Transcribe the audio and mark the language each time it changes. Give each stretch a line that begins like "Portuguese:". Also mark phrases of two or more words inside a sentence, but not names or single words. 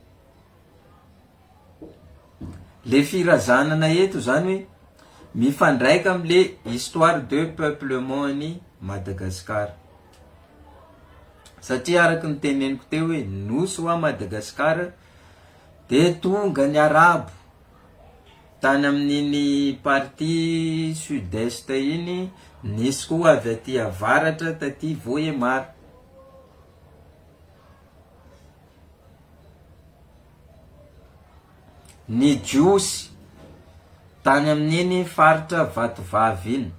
Malagasy: Le firazanana eto zany hoe mifandraika am'le
French: histoire de peuplement
Malagasy: ny Madagascar. Satria araka ny teneniko teo hoe nosy ho a Madagascar de tonga ny arabo tany amin'iny
French: partie sud-est
Malagasy: iny, nisy koa avy aty avaratra taty Vohemar. Ny Jiosy tany amin'iny faritra Vatovavy iny.